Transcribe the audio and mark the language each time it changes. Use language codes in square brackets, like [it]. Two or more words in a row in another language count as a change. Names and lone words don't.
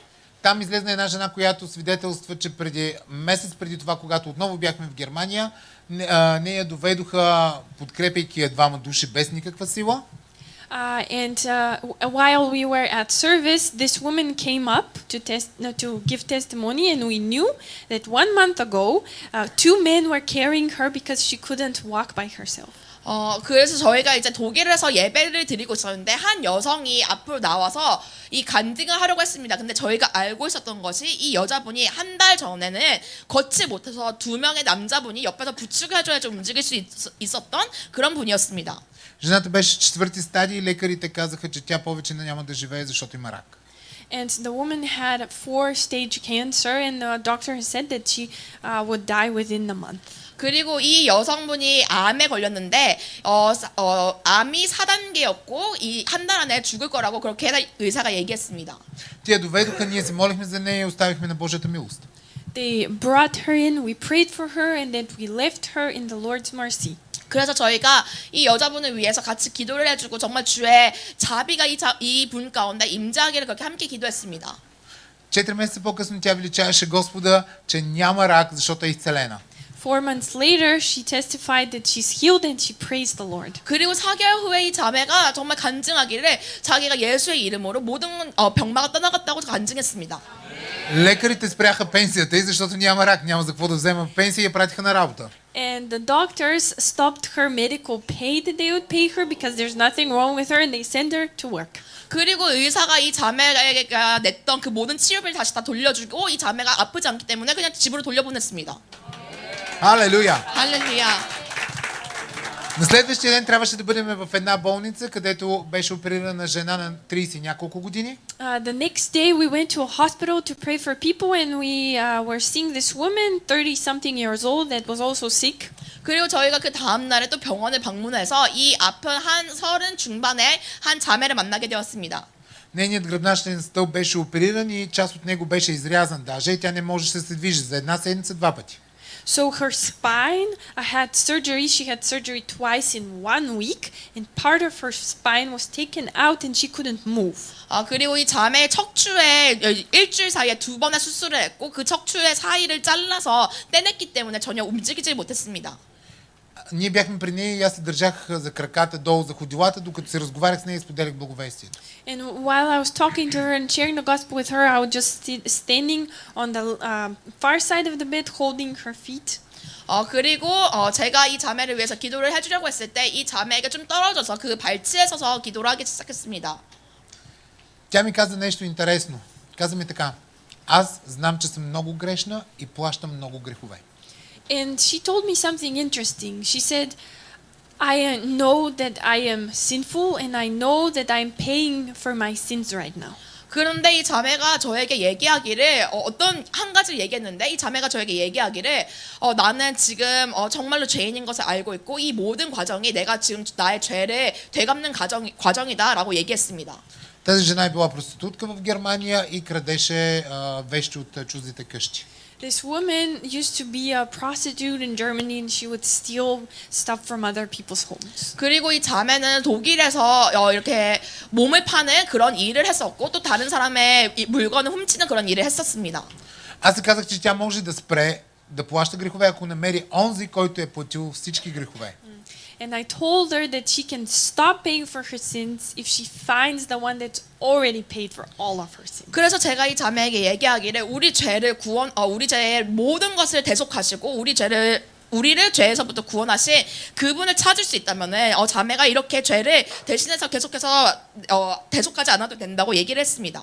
[bg] Там излезна една жена, която свидетелства, че преди месец преди това, когато отново бяхме в Германия, нея доведоха, подкрепяйки я двама души без никаква сила. [en] While we were at service, this woman came up to give testimony, and we knew that 1 month ago, 2 men were carrying her because she couldn't walk by herself. [ko] 그래서 저희가 이제 독일에서 예배를 드리고 있었는데 한 여성이 앞으로 나와서 이 간증을 하려고 했습니다. 근데 저희가 알고 있었던 것이 이 여자분이 한 달 전에는 걷지 못해서 2명의 남자분이 옆에서 부축해줘야 좀 움직일 수 있었던 그런 분이었습니다. [bg] Жената беше 4-ти стадий и лекарите казаха, че тя повече няма да живее, защото има рак. [en] And the woman had 4-stage cancer, and the doctor has said that she would die within a month. [ko] 그리고 이 여성분이 암에 걸렸는데 암이 4단계였고 이 한 달 안에 죽을 거라고 그렇게 의사가 얘기했습니다. [bg] Тия доведоха, ние се молихме за нея и оставихме на Божията милост. [en] They brought her in, we prayed for her, and then we left her in the Lord's mercy. [ko] 그래서 저희가 이 여자분을 위해서 같이 기도를 해주고 정말 주의 자비가 이 분 가운데 임재하기를 그렇게 함께 기도했습니다. [bg] 4 месеца по-късно тя величаваше Господа, че няма рак, защото е изцелена. [en] 4 months later, she testified that she's healed and she praised the Lord. [ko] 그리고 4개월 후에 이 자매가 정말 간증하기를 자기가 예수의 이름으로 모든 병마가 떠나갔다고 간증했습니다. [bg] Лекарите спряха пенсията и защото няма рак, няма за какво да взема пенсия и я пратиха на работа. [en] And the doctors stopped her medical pay that they would pay her because there's nothing wrong with her and they send her to work. [ko] 그리고 의사가 이 자매가 냈던 그 모든 치료비를 다시 다 돌려주고 이 자매가 아프지 않기 때문에 그냥 집으로 돌려보냈습니다. [bg] Алелуя! [ko] 할렐루야. [bg] На следващия ден трябваше да бъдем в една болница, където беше оперирана жена на 30 и няколко години. [en] The next day we went to a hospital to pray for people and we were seeing this woman, 30-something years old, that was also sick. [ko] 그리고 저희가 그 다음 날에 또 병원을 방문해서 이 아픈 한 30 중반의 한 자매를 만나게 되었습니다. [bg] Нейният гръбначен стълб беше опериран и част от него беше изрязан даже и тя не можеше да се движи за една седмица 2 пъти. [en] So her spine had surgery. She had surgery twice in 1 week, and part of her spine was taken out, and she couldn't move. [ko] 그리고 이 자매의 척추에 일주일 사이에 2번의 수술을 했고 그 척추의 사이를 잘라서 떼냈기 때문에 전혀 움직이지 못했습니다. [bg] Ние бяхме при нея и аз се държах за краката долу за ходилата, докато се разговарях с нея и споделях благовестието. [en] And while I was talking to her and sharing the gospel with her, I was just standing on the far side of the bed, holding her feet. [ko] 그리고 제가 이 자매를 위해서 기도를 해주려고 했을 때 이 자매에게 좀 떨어져서 그 발치에 서서 기도를 하기 시작했습니다. [bg] Тя ми каза нещо интересно. Каза ми така: аз знам, че съм много грешна и плащам много грехове. [en] And she told me something interesting. She said, I know that I am sinful and I know that I'm paying for my sins right now. [ko] 그런데 이 자매가 저에게 얘기하기를 어떤 한 가지를 얘기했는데 이 자매가 저에게 얘기하기를 나는 지금 정말로 죄인인 것을 알고 있고 이 모든 과정이 내가 지금 나의 죄를 되갚는 과정이다라고 얘기했습니다. [bg] Тази жена е била проститутка в Германия и крадеше вещи от чуждите къщи. [en] This woman used to be a prostitute in Germany and she would steal stuff from other people's homes. [ko] 그리고 이 자매는 독일에서 이렇게 몸을 파는 그런 일을 했었고 또 다른 사람의 물건을 훔치는 그런 일을 했었습니다. [bg] Аз се казах, че тя може да спре да плаща грехове, ако намери онзи, който е платил всички грехове. [en] And I told her that she can stop paying for her sins if she finds the one that's already paid for all of her sins. [ko] 그래서 제가 이 자매에게 얘기하기를 우리 죄의 모든 것을 대속하시고 우리를 죄에서부터 구원하신 그분을 찾을 수 있다면은 자매가 이렇게 죄를 대신해서 계속해서 대속하지 않아도 된다고 얘기를 했습니다.